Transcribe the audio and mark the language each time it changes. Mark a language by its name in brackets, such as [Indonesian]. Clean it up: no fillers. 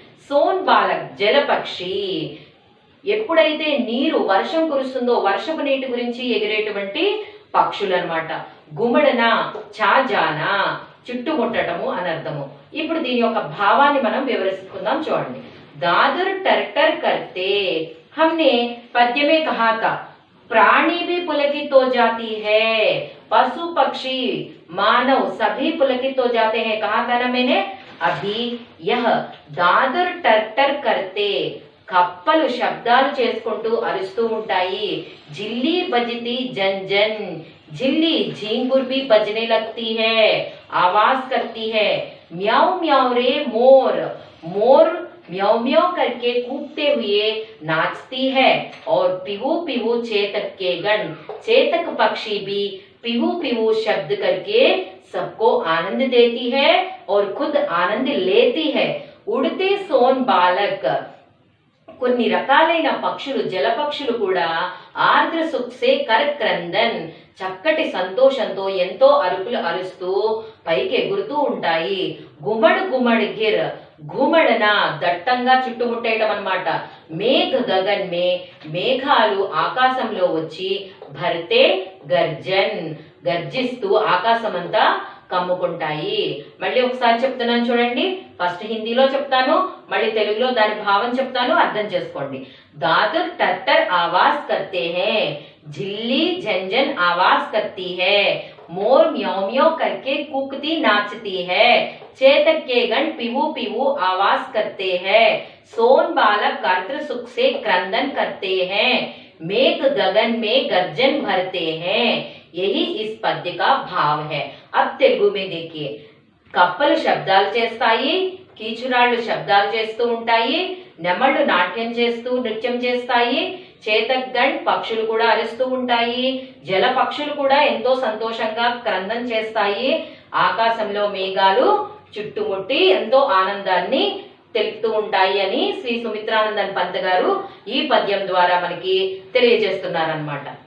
[Telugu] సోన్ బాలక్ జలపక్షి, ఎప్పుడైతే నీరు వర్షం కురుస్తుందో వర్షపు నీటి గురించి ఎగిరేటువంటి పక్షులు అన్నమాట. గుమడన చాజాన, చుట్టుముట్టటము అనర్థము. ఇప్పుడు దీని యొక్క భావాన్ని మనం వివరిస్తుందాం చూడండి. [Hindi] దాదుర్ టర్ టర్ करते, हमने पद्य में कहा था प्राणी भी पुलकित हो जाती है, पशु पक्षी मानव सभी पुलकित हो जाते हैं, कहा था ना मैंने. अभी यह दादुर [Telugu] టర్ టర్ [Hindi] करते, [Telugu] కప్పలు శబ్దాలు చేసుకుంటూ అరుస్తూ ఉంటాయి. [Hindi] జిల్లి బజती जन जन, झिल्ली झींगुर भी बजने लगती है, आवाज करती है. म्याऊ म्याऊ रे मोर, मोर म्याऊ म्याऊ करके कूदते हुए नाचती है. और पिवू पिवू चेतक के गण, चेतक पक्षी भी पिवू पिवू शब्द करके सबको आनंद देती है और खुद आनंद लेती है. [Telugu] उड़ते सोन बालक, కొన్ని రకాలైన పక్షులు, జలపక్షులు కూడా [Hindi] ఆర్ద్ర సుక్సే కర్ క్రందన్, [Telugu] చక్కటి సంతోషంతో ఎంతో అరుపులు అరుస్తూ పైకి ఎగురుతూ ఉంటాయి. [Hindi] గుమడ్ గుమడ్ గిర్, [Telugu] గుమడన దట్టంగా చుట్టుముట్టేయటం అన్నమాట. [Hindi] మేఘ గగన్ మే, [Telugu] మేఘాలు ఆకాశంలో వచ్చి [Hindi] భర్తే గర్జన్, [Telugu] గర్జిస్తూ ఆకాశమంతా కమ్ముకుంటాయి. మళ్ళీ ఒకసారి చెప్తున్నాను చూడండి. ఫస్ట్ హిందీలో చెప్తాను, మళ్ళీ తెలుగులో దాని భావం చెప్తాను, అర్థం చేసుకోండి. [Hindi] दादुर टर टर आवाज करते हैं, झिल्ली झंझन आवाज करती है, मोर म्याऊ म्याऊ करके कूकती नाचती है, चेतक के गण पिवू पिवू आवाज करते हैं, सोन बालक गात्र सुख से क्रंदन करते हैं, मेघ गगन में गर्जन भरते हैं. यही इस पद्य का भाव है. अब तेलुगु में देखिए. [Telugu] కప్పలు శబ్దాలు చేస్తాయి, కీచురాళ్ళు శబ్దాలు చేస్తూ ఉంటాయి, నెమళ్ళు నాట్యం చేస్తూ నృత్యం చేస్తాయి, చేతగణ్ పక్షులు కూడా అరుస్తూ ఉంటాయి, జల పక్షులు కూడా ఎంతో సంతోషంగా క్రందం చేస్తాయి, ఆకాశంలో మేఘాలు చుట్టుముట్టి ఎంతో ఆనందాన్ని తెలుపుతూ ఉంటాయి అని శ్రీ సుమిత్రానందన్ పంత్ గారు ఈ పద్యం ద్వారా మనకి తెలియజేస్తున్నారన్నమాట.